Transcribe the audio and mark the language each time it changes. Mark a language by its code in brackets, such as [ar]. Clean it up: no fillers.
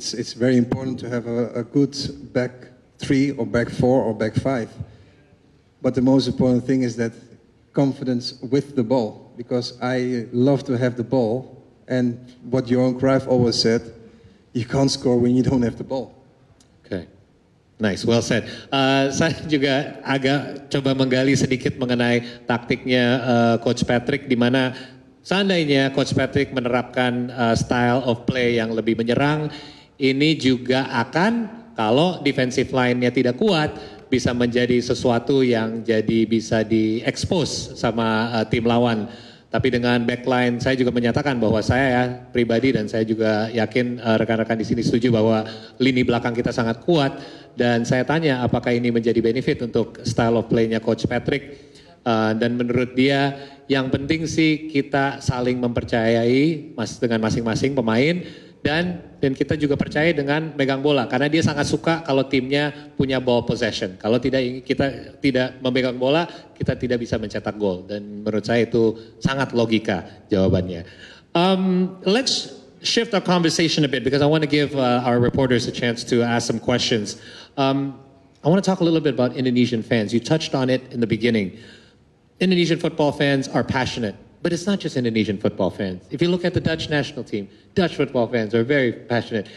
[en] It's very important to have a good back three or back four or back five. But the most important thing is that confidence with the ball, because I love to have the ball. And what Johan Cruyff always said, you can't score when you don't have the ball. Okay, nice, well said. [id] Saya juga agak coba menggali sedikit mengenai taktiknya Coach Patrick, di mana seandainya Coach Patrick menerapkan style of play yang lebih menyerang, ini juga akan, kalau defensive line-nya tidak kuat, bisa menjadi sesuatu yang jadi bisa di-expose sama tim lawan. Tapi dengan backline, saya juga menyatakan bahwa saya pribadi, dan saya juga yakin rekan-rekan di sini setuju bahwa lini belakang kita sangat kuat. Dan saya tanya apakah ini menjadi benefit untuk style of play-nya Coach Patrick. Dan menurut dia, yang penting sih kita saling mempercayai dengan masing-masing pemain, Dan kita juga percaya dengan megang bola karena dia sangat suka kalau timnya punya ball possession. Kalau kita tidak memegang bola, kita tidak bisa mencetak gol. Dan menurut saya itu sangat logika jawabannya. [en] Let's shift our conversation a bit because I want to give our reporters a chance to ask some questions. I want to talk a little bit about Indonesian fans. You touched on it in the beginning. Indonesian football fans are passionate. But it's not just Indonesian football fans. If you look at the Dutch national team, Dutch football fans are very passionate.